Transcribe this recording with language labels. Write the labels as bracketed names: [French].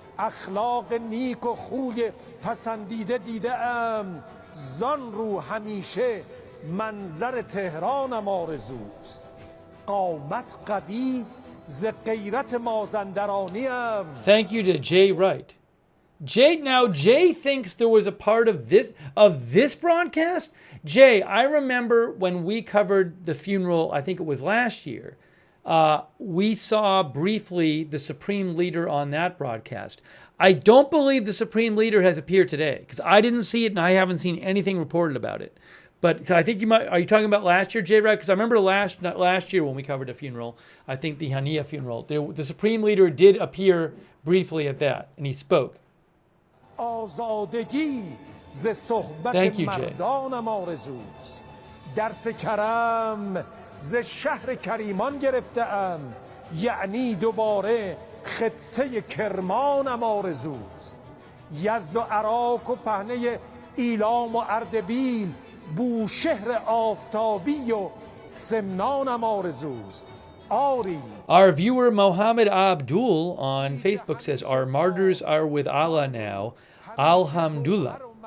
[Persian] اخلاق نیک و خوی پسندیده دیدم، زان رو همیشه منظر تهرانم آرزوست. قامت قوی ز غیرت مازندرانیم. [English] Thank you to Jay Wright. Jay thinks there was a part of this broadcast. Jay, I remember when we covered the funeral, I think it was last year, we saw briefly the Supreme Leader on that broadcast. I don't believe the Supreme Leader has appeared today because I didn't see it and I haven't seen anything reported about it. But I think you might. Are you talking about last year, Jay? Right? Because I remember last year when we covered a funeral, I think the Hania funeral, the Supreme Leader did appear briefly at that, and he spoke. [Persian] آزادگی ز صحبت مردانم آرزوست. درس کرم ز شهر کریمان گرفتم، یعنی دوباره خطه کرمانم آرزوست. یزد و عراق و پهنه ایلام و اردبیل، بوشهر آفتابی و سمنانم آرزوست. [English] Our viewer Mohammed Abdul on Facebook says, our martyrs are with Allah now. Alhamdulillah.